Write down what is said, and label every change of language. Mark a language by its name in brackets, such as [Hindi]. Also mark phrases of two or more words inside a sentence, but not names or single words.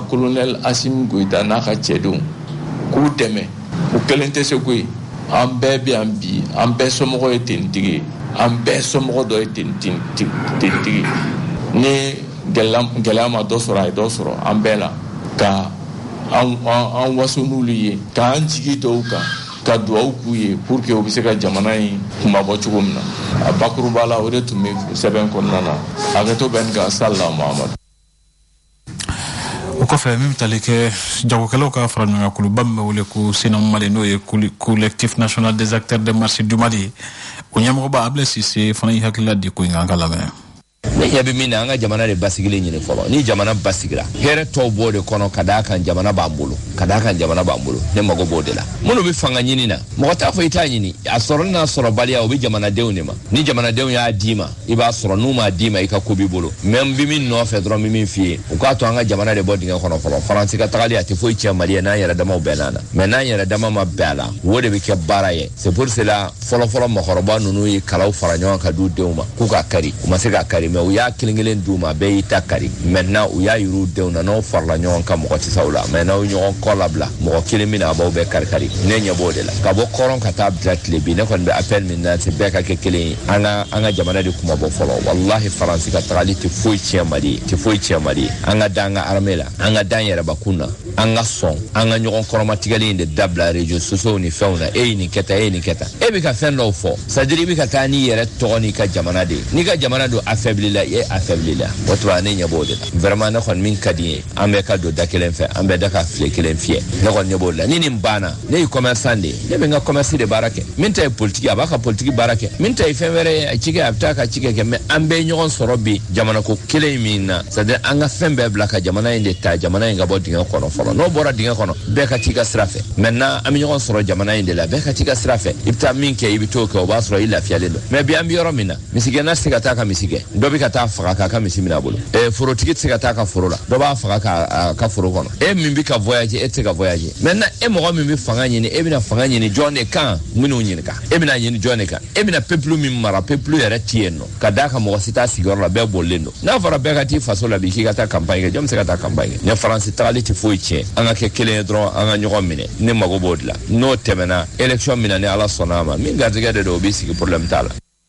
[Bambara] colonel Asimi Goyita n'a ka cɛdenw k'u dɛmɛ u kelen tɛ se ko ye an bɛɛ bɛ yan bi an bɛɛ somɔgɔ ye tenitigi ye an bɛɛ somɔgɔ dɔ ye tenitigi ni gɛlɛya ma dɔ sɔrɔ a ye dɔ sɔrɔ an bɛɛ la ka an waso n'olu ye k'an jigi dɔw kan ka duwawu k'u ye [French] pour que [Bambara] u bɛ se ka jamana in kumabɔ cogo min na a bakuruba la o de tun bɛ sɛbɛn kɔnɔna na hakɛto bɛ nin kan salila Muhamadu. O kɔfɛ min bɛ tali kɛ jagokɛlaw ka fara ɲɔgɔn kan kuluba min bɛ wele ko Senamu Mali n'o ye [French] collectif national des acteurs de marché du Mali [Bambara] o ɲɛmɔgɔba Ablaye Cisse fana y'i hakilila di ko in kan an ka lamɛn. Ne ɲɛ bɛ min na an ka jamana de basigilen ɲini fɔlɔ ni jamana basigira hɛrɛ tɔw b'o de kɔnɔ ka d'a kan jamana b'an bolo ne mago b'o de la minnu bɛ fanga ɲini na mɔgɔ t'a fɔ i t'a ɲini a sɔrɔ n'a sɔrɔ baliya o bɛ jamanadenw de ma ni jamanadenw y'a d'i ma i b'a sɔrɔ n'u m'a d'i ma i ka ko b'i bolo mais n bɛ min nɔfɛ dɔrɔn n bɛ min f'i ye u k'a to an ka jamana de bɔ dingɛ kɔnɔ fɔlɔ Faransi ka tagali a tɛ foyi tiɲɛ Mali ye n'an yɛrɛ damaw bɛnna na mais n'an yɛrɛ dama ma bɛn a la o de bɛ kɛ baara ye [French] c'est pour cela [Bambara] fɔlɔfɔlɔ mɔgɔkɔrɔba ninnu ye kalaw fara ɲɔgɔn kan d'u denw ma k'u ka kari u ma se ka kari mais u y'a kelen d'u ma bɛɛ y'i ta kari maintenant u y'a yir'u denw na n'aw farala ɲɔgɔn kan mɔgɔ tɛ sa u la mais n'aw ɲɔgɔn kɔ labila mɔgɔ kelen bɛna a b'aw bɛɛ kari ne ɲɛ b'o de la ka bɔ kɔrɔn ka taa bila tile bi ne kɔni bɛ appel min na c'est bɛɛ ka kɛ kelen ye an ka jamana de kuma bɔ fɔlɔ wallahi Faransi ka tagali tɛ foyi tiɲɛ Mali ye an ka da an ka armée la an ka da an yɛrɛbakun na an ka sɔn an ka ɲɔgɔn kɔrɔmatigɛli in de dabila [French] réseaux sociaux [Bambara] ni fɛnw na e ye nin kɛ tan e bɛ ka fɛn dɔw fɔ [French] c'est à dire [Bambara] i bɛ ka taa n'i yɛrɛ tɔgɔ n'i ka jamana de n'i ka jamana don affaibli la e affaibli la o tura ne ɲɛ b'o de la vraiment ne kɔni min ka di ye an bɛɛ ka don da kelen fɛ an bɛɛ da ka file kelen fiyɛ ne kɔni ɲɛ b'o de la ni nin banna ne ye commerçant de ye ne bɛ n ka commerce de baara kɛ min ta ye politique a b'a ka politique baara kɛ min ta ye fɛn wɛrɛ ye a cikɛ a bɛ taa ka cikɛ kɛ mais an bɛɛ ɲɔgɔn sɔrɔ bi jamana ko kelen min na [French] c'est à dire [Bambara] an ka fɛn bɛɛ bila ka jamana in de ta jamana in ka bɔ dingɛ kɔnɔ fɔlɔ n'o bɔra dingɛ kɔnɔ bɛɛ ka t'i ka sira fɛ maintenant an bɛ ɲɔgɔn sɔrɔ jamana in de la bɛɛ ka t'i ka sira fɛ i bɛ taa min kɛ i bɛ t'o kɛ o b'a sɔrɔ i lafiyalen don mais bi an bɛ yɔrɔ min na misigɛnna tɛ se ka taa ka misi gɛn dɔ bɛ ka taa faga k'a ka misi minɛ a bolo forotigi tɛ se ka taa ka foro la dɔ b'a faga k'a ka foro kɔnɔ e min bɛ ka voyager e tɛ se ka voyager maintenant e mɔgɔ min bɛ fanga ɲini e bɛna fanga ɲini jɔn de kan minnu ɲininka e bɛna ɲini jɔn de kan e bɛna peuple min mara peuple yɛrɛ tɛ yen nɔ ka d'a kan mɔgɔ si t'a sigiyɔrɔ la bɛɛ bolilen don n'a fɔra bɛɛ ka t'i faso la bi k'i ka taa campagne kɛ jɔn bɛ se ka taa campagne kɛ ne Faransi tagali tɛ foyi tiɲɛ an ka kɛ kelen ye dɔrɔn an ka ɲɔgɔn minɛ ne mago b'o de la n'o tɛmɛna élection min na ni Ala sɔnna a ma min garijɛgɛ de don o b'i sigi problème t'a la.